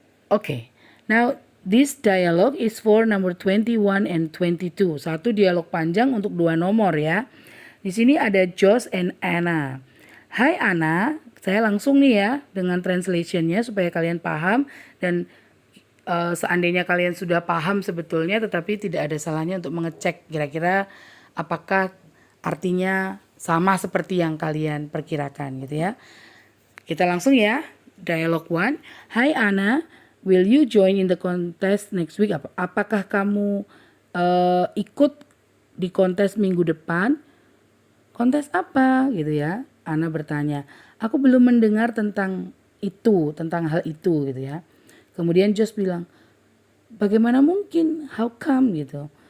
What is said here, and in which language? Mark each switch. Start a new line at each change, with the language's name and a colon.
English: Okay, now this dialogue is for number 21 and 22.
Indonesian: Satu dialog panjang untuk 2 nomor ya. Di sini ada Josh and Anna. Hai Anna, saya langsung nih ya dengan translationnya supaya kalian paham, dan seandainya kalian sudah paham sebetulnya, tetapi tidak ada salahnya untuk mengecek kira-kira apakah artinya sama seperti yang kalian perkirakan gitu ya. Kita langsung ya. Dialog 1.
English: Hai Anna, will you join in the contest next week?
Indonesian: Apakah kamu ikut di kontes minggu depan? Kontes apa gitu ya? Anna bertanya. Aku belum mendengar tentang itu, tentang hal itu gitu ya. Kemudian Josh bilang, bagaimana mungkin?
English: How come
Indonesian: gitu?